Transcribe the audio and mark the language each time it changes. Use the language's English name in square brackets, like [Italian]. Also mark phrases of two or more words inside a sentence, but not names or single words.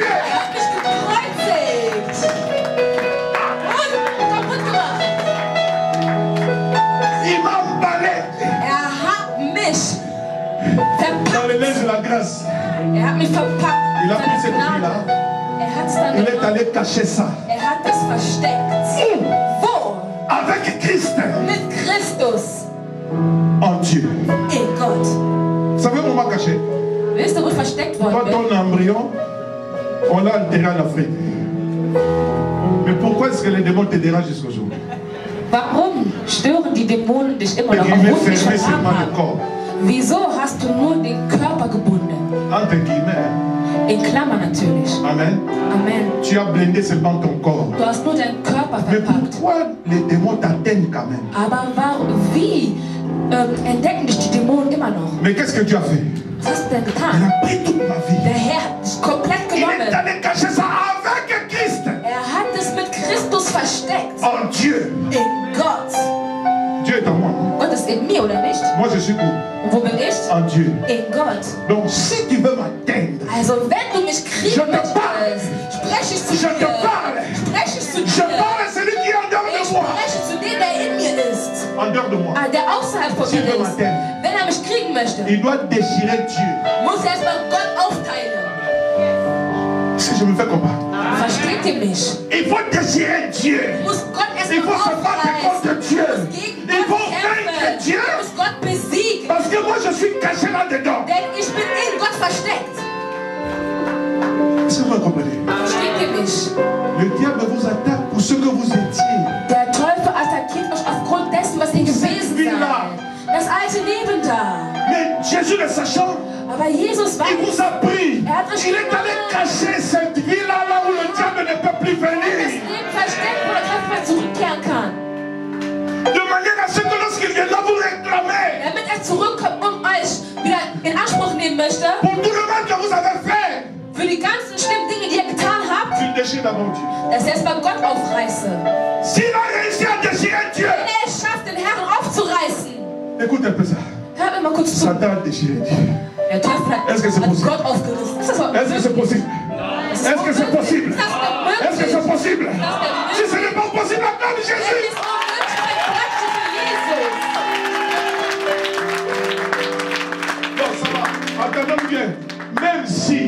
[German] Er hat mich gekreuzigt. Und kaputt gemacht. [French] Il m'a emballé [German] Er hat mich [French] dans le [German] verpackt. [French] linge de la grâce. [German] Er hat mich verpackt. [French] Il a pris [German] Seine [French] cette [German] Gnade. [French] vie-là. [German] Er hat es dann [French] Il est [German] genommen. [French] allé cacher ça. [German] Er hat es versteckt. [French] Où? [German] Wo? [French] Avec Christ [German] Mit Christus. [French] en Dieu. [German] In Gott. [French] Vous savez où on m'a caché? [German] Wisst ihr, wo ich versteckt [French] Quand [German] worden bin? [French] ton embryon, on l'a enterré en Afrique. Mais pourquoi est-ce que les démons te dérangent jusqu'aujourd'hui? [German] Warum stören die Dämonen dich immer [French] Et [German] noch, [French] il [German] obwohl [French] veut [German] sie dich [French] fermer [German] vergraben [French] seulement le [German] haben? [French] corps. [German] Wieso hast du nur den Körper gebunden? [French] Entre guillemets. [German] In Klammern natürlich. [French] Amen. [German] Amen. [French] Tu as blindé seulement ton corps. [German] Du hast nur deinen Körper [French] Mais [German] verpackt. [French] pourquoi les démons t'atteignent quand même? [German] Aber wie entdecken dich die Dämonen immer noch? [French] Mais qu'est-ce que tu as fait? [German] Was hast du denn [French] Il [German] getan? [French] a pris toute ma vie. [German] Der Herr hat dich komplett [French] Il est [German] genommen. [French] allé cacher ça avec Christ. [German] Er hat es mit Christus versteckt. [French] En Dieu. [German] In Gott. [French] Dieu est en moi. [German] Gott ist in mir, oder nicht? [French] Moi je suis où? [German] Und wo bin ich? [French] En Dieu. [German] In Gott. [French] Donc si tu veux m'atteindre, [German] Also wenn du mich [French] Je [German] kriegen [French] te [German] möchtest, [French] parle. [German] spreche ich zu [French] je te [German] dir. [French] parle. [German] Spreche ich zu [French] Je [German] dir. [French] parle à celui qui est en dehors [German] Ich [French] de moi. [German] spreche zu dem, der in mir ist. [French] En dehors de moi. [German] Der außerhalb von [French] S'il [German] mir [French] veut [German] ist. [French] m'atteindre, [German] Wenn er mich kriegen möchte, [French] il doit déchirer Dieu. [German] muss er erstmal Gott aufteilen. [French] Si je me fais combattre, [German] Versteht ihr mich? [French] il faut déchirer Dieu. [German] Muss Gott [French] Il [German] erstmal [French] faut se battre contre [German] aufreißen. [French] Dieu. [German] Muss gegen [French] Il faut [German] Gott [French] vaincre [German] kämpfen. [French] Dieu. [German] Muss Gott besiegen. [French] Parce que moi je suis caché là-dedans. [German] Denn ich bin in Gott versteckt. [French] Est-ce que vous comprenez? [German] Versteht ihr mich? [French] Le diable vous attaque pour ce que vous étiez. [German] Der Teufel attackiert euch aufgrund dessen, was ihr gewesen seid. Das alte Leben da. [French] Mais Jésus le sachant, [German] Aber Jesus [French] il [German] weiß, [French] vous a pris. [German] Er hat euch [French] Il est allé cacher cette vie-là là où le diable ne peut plus [German] das [French] venir. [German] Leben versteckt, wo der Teufel mal zurückkehren kann. [French] De manière à ce que lorsqu'il viendra vous réclamer [German] Damit er zurückkommt und euch wieder in Anspruch nehmen möchte, [French] pour tout le mal que vous avez fait, [German] für die ganzen schlimmen Dinge, die ihr getan habt, [French] tu déchires d'abord Dieu. [German] dass er erstmal Gott aufreiße. [French] S'il a réussi à déchirer Dieu, [German] Wenn er es schafft, den Herrn aufzureißen, [French] écoute un peu ça. [German] hört mir mal kurz zu. [French] Satan a déchiré Dieu. [German] Der Teufel hat, [French] Est-ce que c'est [German] hat [French] possible? [German] Gott aufgerissen. Ist das mal [French] Est-ce que c'est possible? Est-ce que c'est possible? [German] Ist das denn [French] Est-ce que [German] möglich? [French] c'est possible? Si ce n'est pas possible, acclame [German] Es [French] Jésus. [German] ist unmöglich, ein Klatschen für Jesus. [French] Non, ça va. Attendons bien. Même si